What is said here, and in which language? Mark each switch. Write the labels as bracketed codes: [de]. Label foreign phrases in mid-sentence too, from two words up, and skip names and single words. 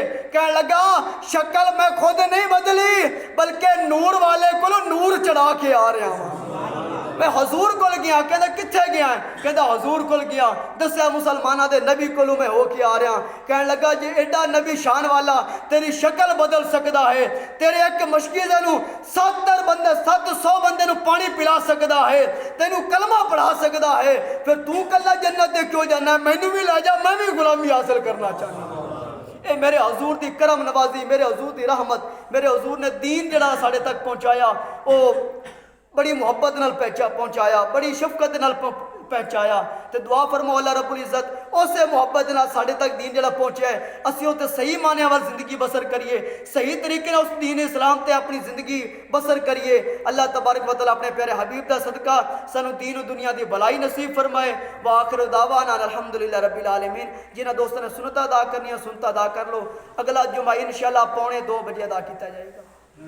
[ur] کہہ لگا شکل میں خود نہیں بدلی، بلکہ نور والے کو نور چڑھا کے آ رہا ہوں. [pa] میں حضور کو گیا، کہتا کتھے گیا؟ کہتا حضور کو گیا، دسیا مسلماناں دے نبی کو میں ہو کے آ رہا. [ur] کہہ لگا جی ایڈا نبی شان والا تیری شکل بدل سکتا ہے, [pa] تیرے اک مشکیزے نوں 70 بندے 700 بندے نوں پانی پلا سکتا ہے، تینوں کلمہ پڑھا سکتا ہے، پھر تو کلا جنت دے کیوں جانا? مینوں بھی لے جا، میں بھی غلامی حاصل کرنا چاہنا. اے میرے حضور کی کرم نوازی، میرے حضور کی رحمت، میرے حضور نے دین جیہڑا ساڈے تک پہنچایا، او بڑی محبت نال پہنچایا، بڑی شفقت نال پہنچایا. تو دعا فرماؤ اللہ رب العزت اس محبت نال ساڈے تک دین جیہڑا پہنچیا اے اسیں اس تے صحیح معنیاں وال زندگی بسر کریے، صحیح طریقے نال اس دین اسلام تے اپنی زندگی بسر کریے. [ar] الله تبارك وتعالى [pa] اپنے پیارے حبیب دا صدقہ سانوں دین دنیا دی بھلائی نصیب فرمائے. [ar] وآخر دعوانا الحمد لله رب العالمين. [pa] جنہاں دوستاں نے سنت ادا کرنی سنت ادا کر لو. [ur] اگلا جمعہ ان شاء اللہ 2:45 بجے ادا کیا جائے گا.